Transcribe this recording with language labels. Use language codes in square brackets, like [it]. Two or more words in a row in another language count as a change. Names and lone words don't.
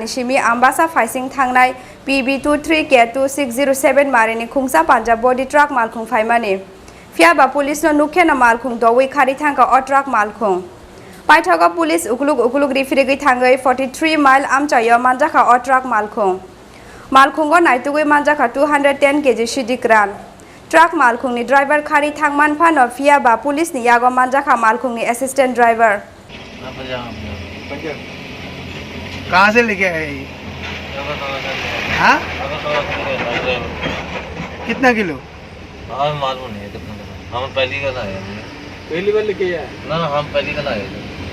[trp] सिमि आम्बासा फाइसिं थांनाय PB23 K2607 मारिनि खुंसा पान्जाब बडी ट्राक मालखुं फाइमानि फियाबा पुलिसनो नुखेना मालखुं दवै खारि थांगा अ ट्राक मालखुं पाइथागा पुलिस उखलुग रिफिरिगै थांगै 43 माइल आमचायो मानजाखा अ ट्राक मालखुं मालखुंगो नाइतुगै मानजाखा 210 kg सिदिक्रान ट्राक मालखुंनि ड्राइवर खारि थांमान फानो फियाबा पुलिसनि यागो मानजाखा मालखुंनि [en] assistant driver [hi] कहाँ से लेके आए ये? हाँ? कितना किलो? मालूम नहीं है कितना हम पहली का लाए पहली बार लेके आए? ना हम पहली का लाए थे।